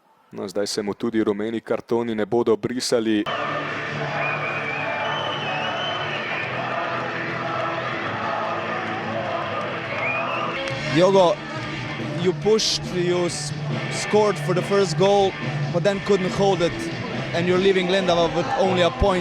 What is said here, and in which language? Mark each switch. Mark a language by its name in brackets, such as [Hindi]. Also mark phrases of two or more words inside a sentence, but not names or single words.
[Slovenian] No, zdaj se mu tudi rumeni kartoni ne bodo brisali. [English] Diogo, you pushed, you scored for the first goal, but then couldn't hold it, and you're leaving Lendava with only a point.